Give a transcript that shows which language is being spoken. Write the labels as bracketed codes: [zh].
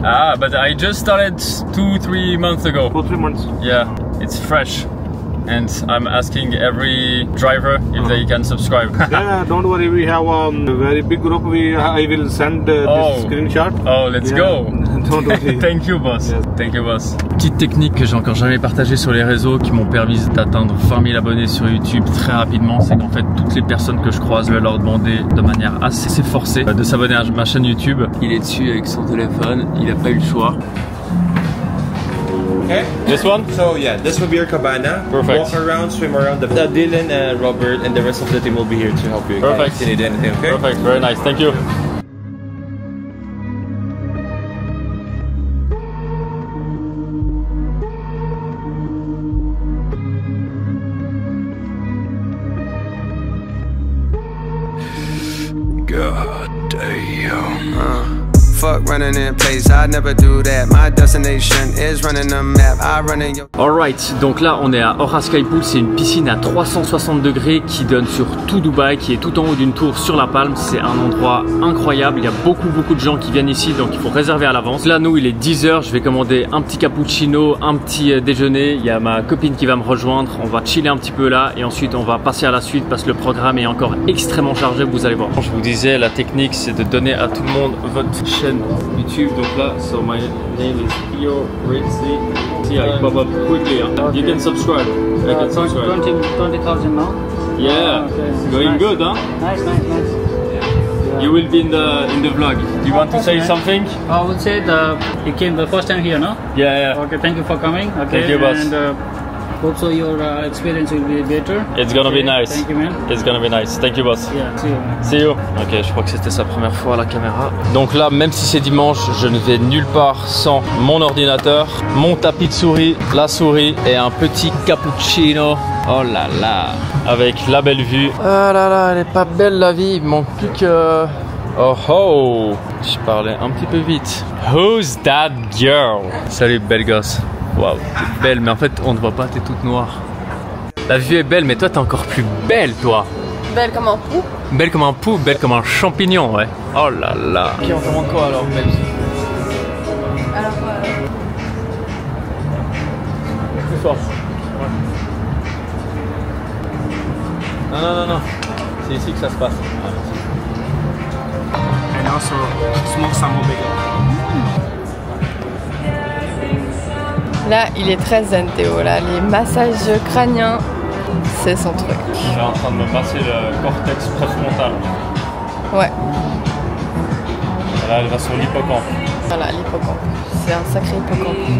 [en] Ah, but I just started 2-3 months ago. 2-3 months. Yeah, it's fresh. And I'm asking every driver if they can subscribe. Yeah, don't worry, we have a very big group. I will send this screenshot. Oh, let's go. Don't worry. Thank you, boss. Yes. Thank you, boss. [fr] Petite technique que j'ai encore jamais partagée sur les réseaux qui m'ont permis d'atteindre 20 000 abonnés sur YouTube très rapidement, c'est qu'en fait toutes les personnes que je croise, je vais leur demander de manière assez forcée de s'abonner à ma chaîne YouTube. Il est dessus avec son téléphone, il a pas eu le choix. [en] Okay. This one? So yeah, this will be your cabana. Perfect. Walk around, swim around. Dylan and Robert and the rest of the team will be here to help you. Perfect. If you need anything, okay? Perfect. Very nice. Thank you. running in place. I never do that. My destination is running the map. I run in your. [fr] Alright, donc là on est à Aura Sky Pool, c'est une piscine à 360 degrés qui donne sur tout Dubaï, qui est tout en haut d'une tour sur la Palme. C'est un endroit incroyable, il y a beaucoup de gens qui viennent ici, donc il faut réserver à l'avance. Là nous il est 10 h, je vais commander un petit cappuccino, un petit déjeuner. Il y a ma copine qui va me rejoindre, on va chiller un petit peu là et ensuite on va passer à la suite parce que le programme est encore extrêmement chargé, vous allez voir. Je vous disais, la technique c'est de donner à tout le monde votre chaîne YouTube. Donc là, [en] so my name is Theo Ritzy. See, I pop up quickly. Huh? You can subscribe. I can subscribe. 20,000 now? Yeah, okay, going nice. good, huh? Nice. Yeah. You will be in the vlog. Do you want to say something? I would say you came the first time here, no? Yeah. Okay, thank you for coming. Okay, thank you, boss. And hope so your experience will be better. It's gonna be nice. Thank you, man. It's gonna be nice. Thank you, boss. Yeah, see you, man. See you. [fr] Ok, je crois que c'était sa première fois à la caméra. Donc là, même si c'est dimanche, je ne vais nulle part sans mon ordinateur, mon tapis de souris, la souris et un petit cappuccino. Oh là là, avec la belle vue. Ah là là, elle est pas belle la vie. Il manque plus que. Oh oh, je parlais un petit peu vite. [en] Who's that girl? [fr] Salut, belle gosse. Waouh, t'es belle, mais en fait on ne voit pas, t'es toute noire. La vue est belle, mais toi t'es encore plus belle, toi. Belle comme un pou. Belle comme un pou, belle comme un champignon, ouais. Oh là là. Ok, on commande quoi alors, belle? Alors, plus fort. Ouais. Non. C'est ici que ça se passe. [en] And also smoke salmon bagel. [fr] là, il est très zen, Théo. Là, les massages crâniens, c'est son truc. Je suis en train de me passer le cortex préfrontal. Ouais. Là, elle va sur l'hippocampe. Voilà, l'hippocampe. C'est un sacré hippocampe.